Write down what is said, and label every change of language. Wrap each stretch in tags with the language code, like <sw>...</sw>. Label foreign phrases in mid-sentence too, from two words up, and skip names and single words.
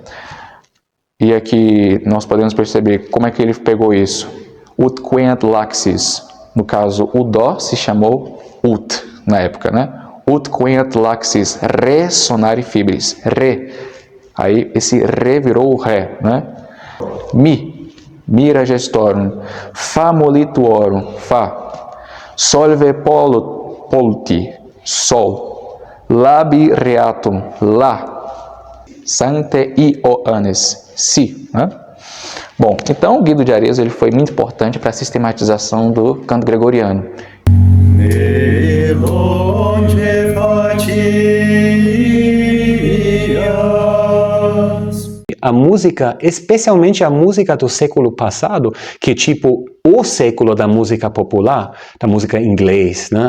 <pt>E aqui nós podemos perceber como é que ele pegou isso.</pt> <la>Ut Queant Laxis,</la> <pt>no caso o Dó se chamou Ut na época, né?</pt> <la>Ut Queant Laxis, Re sonare fibris, Re.</la> <pt>Aí esse Re virou o Ré, né?</pt> <la>Mira gestorum, Fa molituorum, Fá. Solve polti, Sol. Labi reatum, Lá. Sancte Ioannes, Si.</la> <pt>Né? Bom, então o Guido de Arezzo ele foi muito importante para a sistematização do canto gregoriano. A música, especialmente a música do século passado, que é tipo o século da música popular, da música inglês, né?</pt>